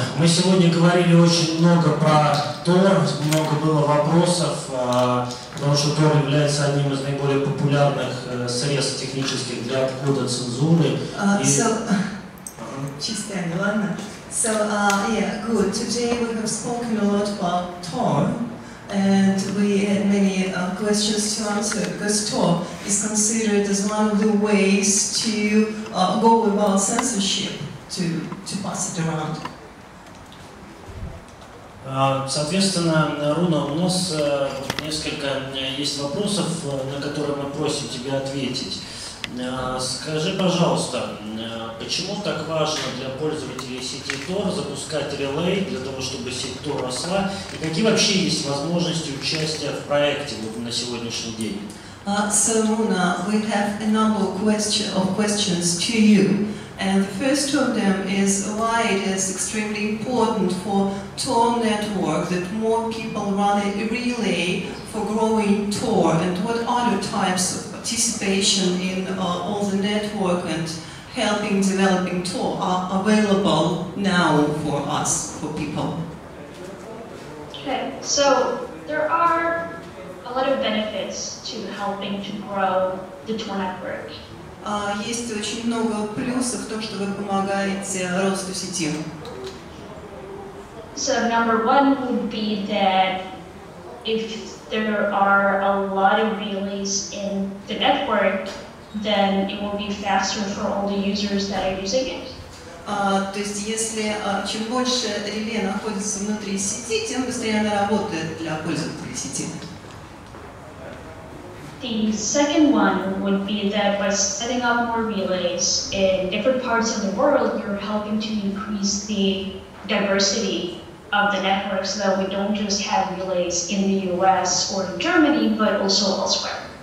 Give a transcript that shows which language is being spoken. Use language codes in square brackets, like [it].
[ru] Мы сегодня говорили очень много про Tor, много было вопросов, потому что Tor является одним из наиболее популярных средств технических для обхода цензуры. Частями, ладно? [en] So, yeah, good. Today we have spoken a lot about Tor, and we had many questions to answer, because Tor is considered as one of the ways to go about censorship, to pass it around. [ru] Соответственно, Руна, у нас несколько есть вопросов, на которые мы просим тебя ответить. Скажи, пожалуйста, почему так важно для пользователей сети Tor запускать релей для того, чтобы сеть Tor росла, и какие вообще есть возможности участия в проекте на сегодняшний день? [en] So, Runa, we have a number of questions to you. And the first of them is why it is extremely important for Tor network that more people run a relay for growing Tor, and what other types of participation in all the network and helping developing Tor are available now for us, for people. Okay, so there are a lot of benefits to helping to grow the Tor network. [ru] Есть очень много плюсов в том, что вы помогаете росту сети. [en] So number one would be that if there are a lot of relays in the network, then it will be faster for all the users that are using it. [ru] То есть, если чем больше реле находится внутри сети, тем быстрее она работает для пользователей сети. [en] The second one would be that by setting up more relays in different parts of the world, you're helping to increase the diversity of the network so that we don't just have relays in the US or in Germany, but also elsewhere.